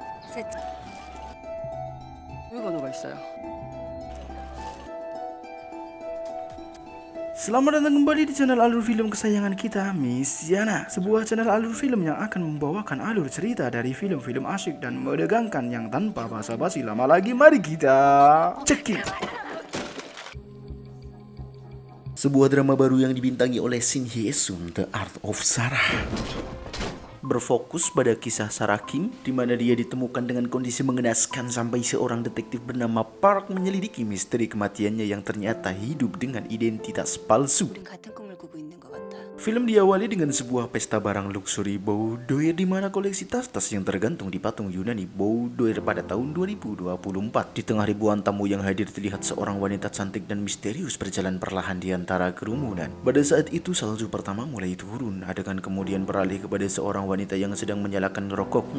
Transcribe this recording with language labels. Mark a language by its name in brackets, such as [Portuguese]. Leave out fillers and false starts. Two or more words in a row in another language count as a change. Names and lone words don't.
[Korean] 셋. 외관호가 있어요. [Indonesian] Selamat datang kembali di channel alur film kesayangan kita, Miss Yana. Sebuah channel alur film yang akan membawakan alur cerita dari film-film asyik dan menegangkan yang tanpa basa-basi lama lagi. Mari kita cekik. Sebuah drama baru yang dibintangi oleh Shin Hye-sun, The Art of Sarah. Berfokus pada kisah Sarah Kim, di mana dia ditemukan dengan kondisi mengenaskan sampai seorang detektif bernama Park menyelidiki misteri kematiannya yang ternyata hidup dengan identitas palsu. [Korean] 우린 같은 꿈을 꾸고 있는 것 같아. [Indonesian] Film diawali dengan sebuah pesta barang [English] luxury boudoir [Indonesian] di mana koleksi tas-tas yang tergantung di patung Yunani boudoir pada tahun 2024. Di tengah ribuan tamu yang hadir terlihat seorang wanita cantik dan misterius berjalan perlahan di antara kerumunan. Pada saat itu salju pertama mulai turun, adegan kemudian beralih kepada seorang wanita yang sedang menyalakan rokok.